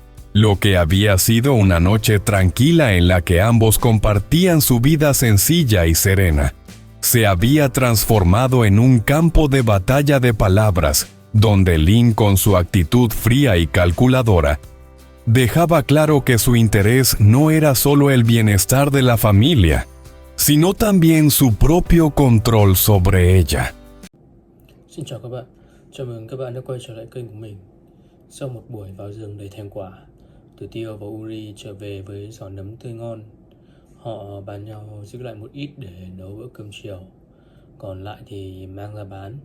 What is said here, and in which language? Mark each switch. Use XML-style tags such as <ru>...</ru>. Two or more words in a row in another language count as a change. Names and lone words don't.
<es>Lo que había sido una noche tranquila en la que ambos compartían su vida sencilla y serena, se había transformado en un campo de batalla de palabras, donde Lynn, con su actitud fría y calculadora, dejaba claro que su interés no era solo el bienestar de la familia, sino también su propio control sobre ella.</es> <vi>Xin chào các bạn, chào mừng các bạn đã quay trở lại kênh của mình. Sau một buổi vào rừng đầy thèm quả, Tử Tiêu và Uri trở về với giỏ nấm tươi ngon. Họ bàn nhau giữ lại một ít để nấu bữa cơm chiều, còn lại thì mang ra bán.</vi>